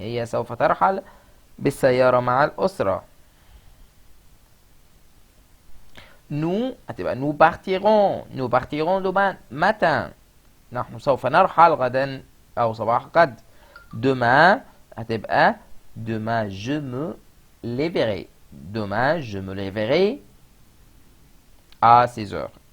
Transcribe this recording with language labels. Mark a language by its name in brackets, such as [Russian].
[Arabic] هي سوف ترحل بالسيارة مع الأسرة. [French] nous هتبقى nous partirons demain matin. [Arabic] نحن سوف نرحل غدا أو صباح غد. [French] demain هتبقى demain je me lèverai à 16 heures.